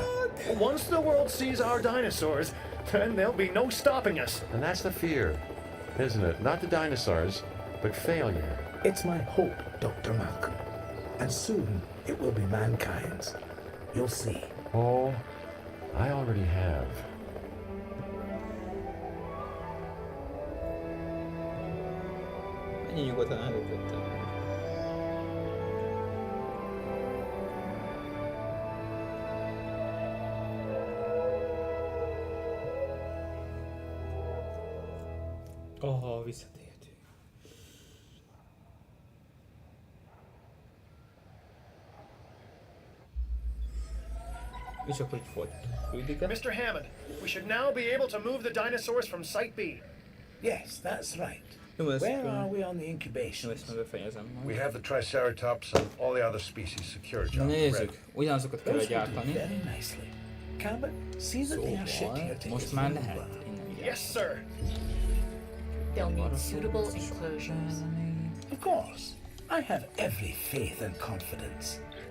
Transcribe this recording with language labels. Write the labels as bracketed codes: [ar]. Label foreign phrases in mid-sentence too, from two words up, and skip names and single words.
[en] Once the world sees our dinosaurs, then there'll be no stopping us. And that's the fear, isn't it? Not the dinosaurs, but failure. It's my hope, Dr. Malcolm. And soon it will be mankind's. You'll see. Oh, I already have. [hu] Ennyi nyugodtan előttem. Visszatértünk. És akkor így folytatjuk. [en] Mr. Hammond, we should now be able to move the dinosaurs from Site B. Yes, that's right. Where are we on the incubation? We have the Triceratops and all the other species secured, John. [hu] Nézzük, ugyanazokat kell [en] Those will do [hu] gyártani. [en] very nicely. Cabot, see that they are shipped here to [hu] Most már lehet innen gyártani. [en] Yes, sir. They'll need suitable enclosures. Of course. I have every faith and confidence.